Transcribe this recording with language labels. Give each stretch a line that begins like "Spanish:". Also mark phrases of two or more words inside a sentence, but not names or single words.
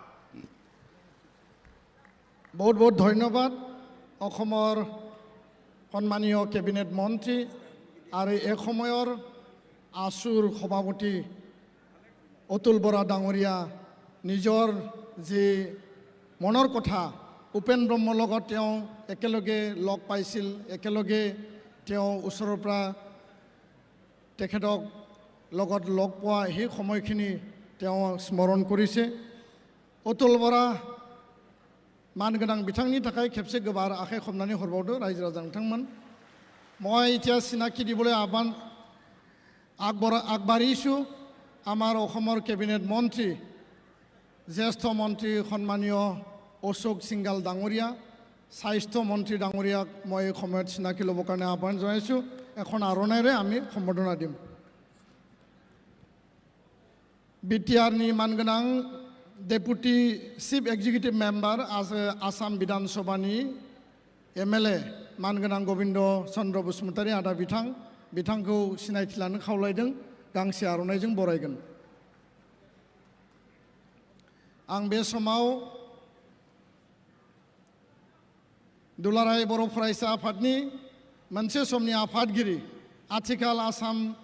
Assamese: বহুত বহুত ধন্যবাদ অসমৰ সন্মানীয় কেবিনেট মন্ত্ৰী আৰু এই সময়ৰ আছুৰ সভাপতি অতুল বৰা ডাঙৰীয়া নিজৰ যি মনৰ কথা উপেন ব্ৰহ্মৰ লগত তেওঁ একেলগে লগ পাইছিল, একেলগে তেওঁ ওচৰৰ পৰা তেখেতক লগত লগ পোৱা সেই সময়খিনি তেওঁ স্মৰণ কৰিছে।
Bodo: অতুল বৰা মাनगोनां बिथांनि थाखाय खेबसे गोबार आखाइ खबनानै हरबावदो रायजो राजा नोंथांमोन।
Assamese: মই এতিয়া চিনাকি দিবলৈ আগবাঢ়িছোঁ আমাৰ অসমৰ কেবিনেট মন্ত্ৰী জ্যেষ্ঠ মন্ত্ৰী সন্মানীয় অশোক সিংগাল ডাঙৰীয়া, স্বাস্থ্য মন্ত্ৰী ডাঙৰীয়াক মই এই সময়ত চিনাকি ল'বৰ কাৰণে আহ্বান জনাইছোঁ। এখন আৰণাইৰে আমি সম্বৰ্ধনা দিম।
Bodo: বিটিআৰनि मानगोनां
English: Deputy Chief Executive Member
Bodo: आसाम विधान सभानि MLA मानगोनां गोविंद चन्द्र बसुमतारी आदा बिथांखौ सिनायथि लानो खावलायदों। गांसे आर'नाइजों बरायगोन। आं बे समाव दुलाराय बर' फरायसा आफादनि मोनसे समनि आफादगिरि आथिखाल आसाम